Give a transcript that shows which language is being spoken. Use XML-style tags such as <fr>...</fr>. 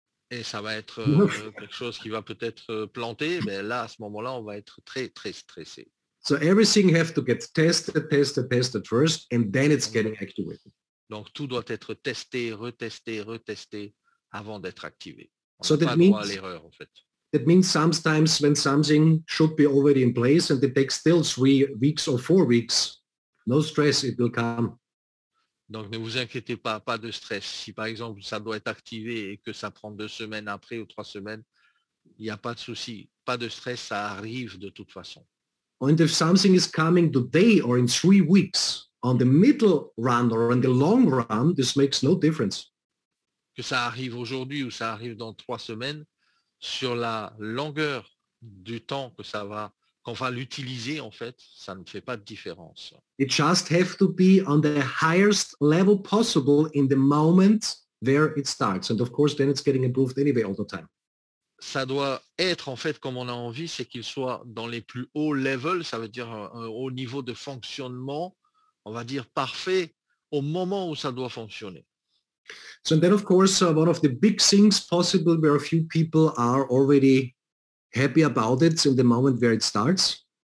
<fr>Et ça va être quelque chose qui va peut-être planter, mais là, à ce moment-là, on va être très, très stressé.</fr> <en>So everything have to get tested first, and then it's getting activated.</en> <fr>Donc, tout doit être testé, retesté avant d'être activé. On</fr> <en>So</en> <fr>n'a pas droit à l'erreur, en fait.</fr> <en>That means sometimes when something should be already in place and it takes still 3 weeks or 4 weeks, no stress, it will come.</en> <fr>Donc, ne vous inquiétez pas, pas de stress. Si par exemple, ça doit être activé et que ça prend 2 semaines après ou 3 semaines, il n'y a pas de souci. Pas de stress, ça arrive de toute façon.</fr> <en>And if something is coming today or in 3 weeks, on the middle run or on the long run, this makes no difference.</en> <fr>Que ça arrive aujourd'hui ou ça arrive dans 3 semaines, sur la longueur du temps que qu'on va l'utiliser, en fait, ça ne fait pas de différence.</fr> <en>It just have to be on the highest level possible in the moment where it starts. And of course, then it's getting improved anyway all the time.</en> <fr>Ça doit être, en fait, comme on a envie, c'est qu'il soit dans les plus hauts levels, ça veut dire un haut niveau de fonctionnement, on va dire parfait, au moment où ça doit fonctionner.</fr> <en>So then, of course, one of the big things possible where a few people are already happy about it in the moment where it starts.</en>